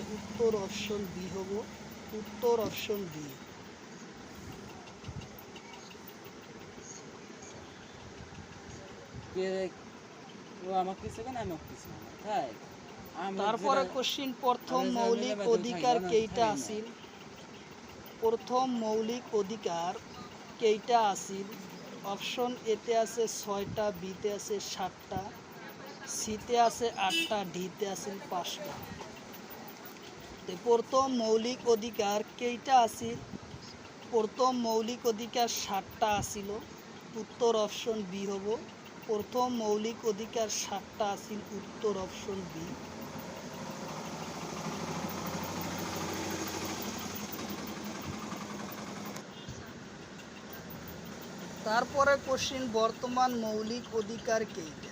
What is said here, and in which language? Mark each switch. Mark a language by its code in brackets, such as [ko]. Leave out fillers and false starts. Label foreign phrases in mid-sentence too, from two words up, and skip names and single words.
[as] উত্তর [en] option B [as] হব, উত্তর [en] option B. [as] তারপরে কোশ্চিন, প্রথম মৌলিক অধিকার কেইটা আছিল? প্রথম মৌলিক অধিকার কেইটা আছিল? অপশন এতে আছে 6টা, বিতে আছে 7টা, সিতে আছে 8টা, ডিতে আছে 5টা। প্রথম মৌলিক অধিকার কেইটা আছিল? প্রথম মৌলিক অধিকার 7টা আছিল। উত্তর [en] option B [as] হব, প্রথম মৌলিক অধিকার 7টা আছিল। উত্তর [en] option B. [as] তারপরে কোশ্চিন, বর্তমান মৌলিক অধিকার কেইটা?